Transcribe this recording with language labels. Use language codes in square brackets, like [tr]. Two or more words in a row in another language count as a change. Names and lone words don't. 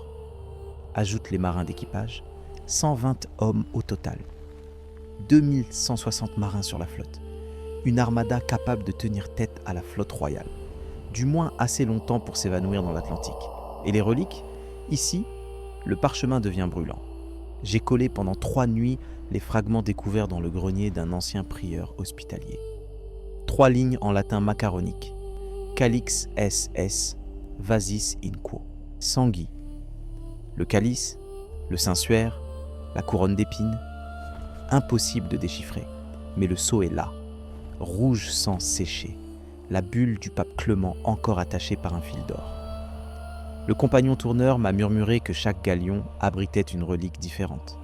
[fr] Ajoute les marins d'équipage, 120 hommes au total, 2160 marins sur la flotte, une armada capable de tenir tête à la flotte royale, du moins assez longtemps pour s'évanouir dans l'Atlantique. Et les reliques ? Ici, le parchemin devient brûlant. J'ai collé pendant 3 nuits les fragments découverts dans le grenier d'un ancien prieur hospitalier. 3 lignes en latin macaronique. [la] Calix SS, vasis in quo. Sanguis. [fr] Le calice, le saint-suaire, la couronne d'épines. Impossible de déchiffrer, mais le sceau est là. Rouge sang séché. La bulle du pape Clément encore attachée par un fil d'or. Le compagnon tourneur m'a murmuré que chaque galion abritait une relique différente.